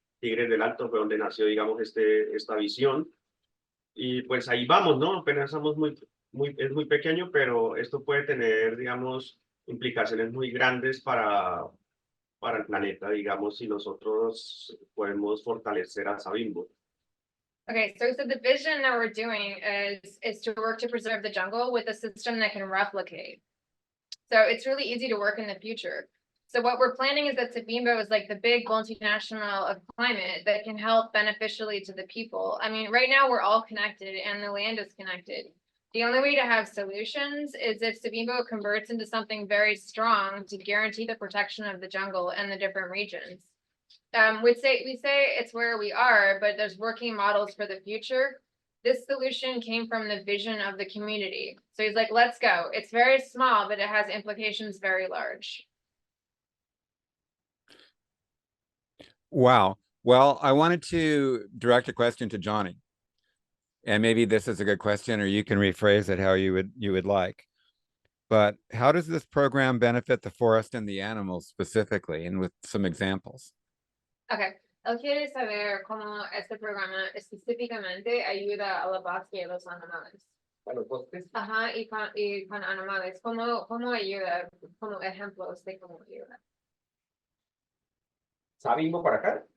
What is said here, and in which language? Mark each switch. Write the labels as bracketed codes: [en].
[es] Tigres del Alto fue donde nació, digamos, esta visión, y pues ahí vamos, ¿no? Apenas somos es muy pequeño, pero esto puede tener, digamos, implicaciones muy grandes para el planeta, digamos, si nosotros podemos fortalecer a Savimbo. [en] Okay, so the vision that we're doing is to work to preserve the jungle with a system that can replicate. So it's really easy to work in the future. So what we're planning is that Savimbo is like the big multinational of climate that can help beneficially to the people. I mean, right now we're all connected and the land is connected. The only way to have solutions is if Savimbo converts into something very strong to guarantee the protection of the jungle and the different regions. We say it's where we are, but there's working models for the future. This solution came from the vision of the community. So he's like, let's go. It's very small, but it has implications very large. Wow. Well, I wanted to direct a question to Johnny. And maybe this is a good question, or you can rephrase it how you would like. But how does this program benefit the forest and the animals specifically, and with some examples? Okay. [es] Él quiere saber cómo este programa específicamente ayuda a la bosque y a los animales. ¿A los bosques? Ajá, y con animales. ¿Cómo ayuda? Como ejemplos de cómo ayuda. Savimbo para acá.